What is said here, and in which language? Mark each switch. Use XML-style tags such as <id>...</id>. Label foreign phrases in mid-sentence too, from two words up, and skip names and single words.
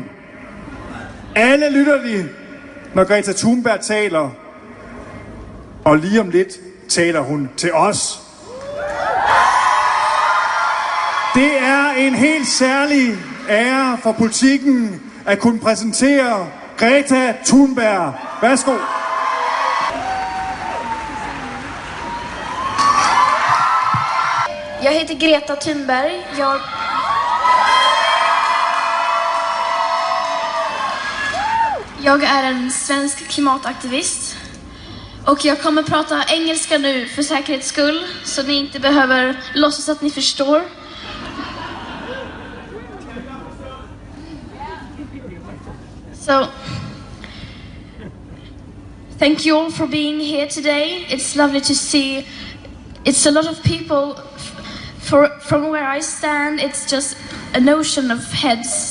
<da>Alle lytter de, når Greta Thunberg taler, og lige om lidt taler hun til os. Det er en helt særlig ære for Politikken at kunne præsentere Greta Thunberg. Værsgo.</da> <sv>Jag heter Greta Thunberg. Jag är en svensk klimataktivist. Och jag kommer prata engelska nu för säkerhets skull, så ni inte behöver låtsas att ni förstår.</sv> <en>So, thank you all for being here today. It's lovely to see. It's a lot of people. From where I stand, it's just an ocean of heads.</en>